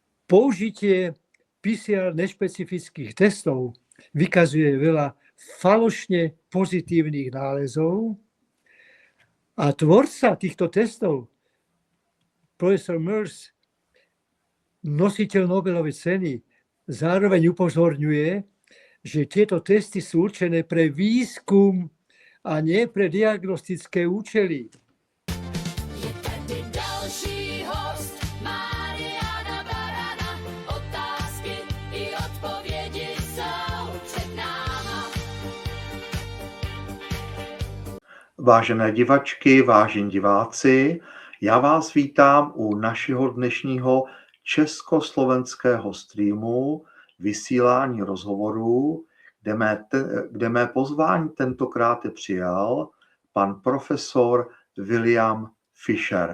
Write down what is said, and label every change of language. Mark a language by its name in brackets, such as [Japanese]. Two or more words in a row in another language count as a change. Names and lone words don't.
[Slovak] použitie PCR nešpecifických testov vykazuje veľa falošne pozitívnych nálezov a tvorca týchto testov, profesor Merz, nositeľ Nobelovej ceny, zároveň upozorňuje, že tieto testy sú určené pre výskum a nie pre diagnostické účely. [Czech] Je tady další host, Mariana Barana. Otázky i odpovědi jsou před náma. Vážené divačky, vážení diváci, já vás vítám u našeho dnešního československého streamu vysílání rozhovorů, kde mé pozvání tentokrát přijal pan profesor William Fisher.